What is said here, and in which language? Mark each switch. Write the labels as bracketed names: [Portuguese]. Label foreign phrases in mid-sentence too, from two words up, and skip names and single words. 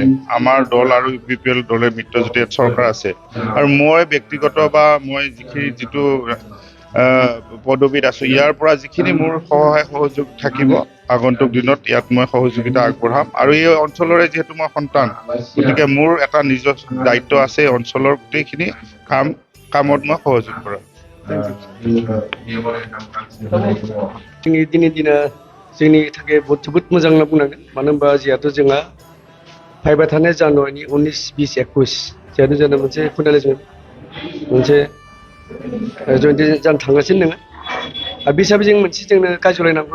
[Assamese] আমাৰ দল আৰু ইউপিপিএল দলৰ মিত্ৰজোঁটৰ চৰকাৰ আছে আৰু মই ব্যক্তিগত বা মই যিটো পদবীত আছোঁ ইয়াৰ পৰা যিখিনি মোৰ সহায় সহযোগ থাকিব আগন্তুক দিনত ইয়াত মই সহযোগিতা আগবঢ়াম আৰু এই অঞ্চলৰে যিহেতু মই সন্তান গতিকে মোৰ এটা নিজৰ দায়িত্ব আছে এই অঞ্চলৰ গোটেইখিনি কামত মই সহযোগ কৰা। [Bodo] दिनै दिना जोंनि थाखाय जोबोद मोजां होनना बुंनांगोन, मानो होनबा जिहेतु जोंहा फैबाय थानाय जानुवारिनि 19, 20, 21 जिहेतु जोंना मोनसे खुनाले मोनसे जयन्ती जानो थांगासिनो दङ आरो बे हिसाबै जों मोनसे जोंनो कार्यालय नांगौ।